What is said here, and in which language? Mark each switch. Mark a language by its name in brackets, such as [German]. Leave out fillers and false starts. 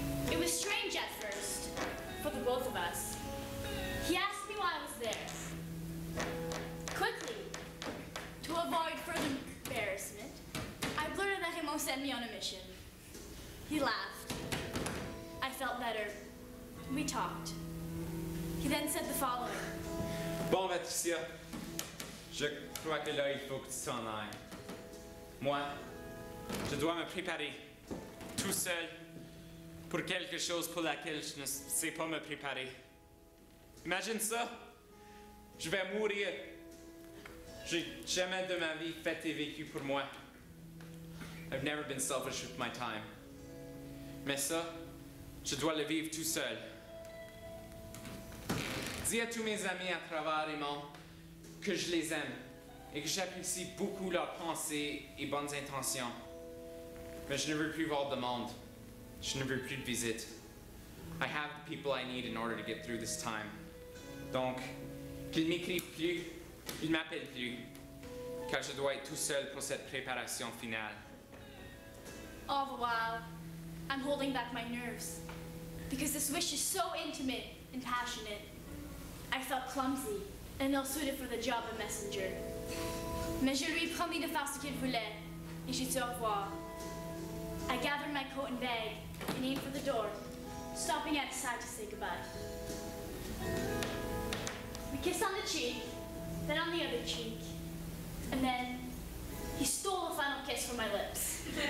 [English] It was strange at first, for the both of us. He asked me why I was there. Quickly, to avoid further embarrassment, I blurted that Raymond sent me on a mission. He laughed. I felt better. We talked. He then said the following. [French] Bon, Patricia, je crois que là, il faut que tu t'en ailles. Moi, je dois me préparer, tout seul, pour quelque chose pour laquelle je ne sais pas me préparer. Imagine ça, je vais mourir. J'ai jamais de ma vie fait et vécu pour moi. [English] I've never been selfish with my time. [French] Mais ça, je dois le vivre tout seul. Dis à tous mes amis à travers Raymond que je les aime et que j'apprécie beaucoup leurs pensées et bonnes intentions. Mais je ne veux plus voir de monde. Je ne veux plus de visites. [English] I have the people I need in order to get through this time. [French] Donc, qu'ils m'écrivent plus, ils m'appellent plus, car je dois être tout seul pour cette préparation finale. [English] All the while, I'm holding back my nerves because this wish is so intimate and passionate. I felt clumsy and ill-suited for the job of messenger. [French] Mais je lui ai promis de faire ce qu'il voulait, et j'ai dit au revoir. [English] I gathered my coat and bag and aimed for the door, stopping at his side to say goodbye. We kissed on the cheek, then on the other cheek, and then he stole a final kiss from my lips.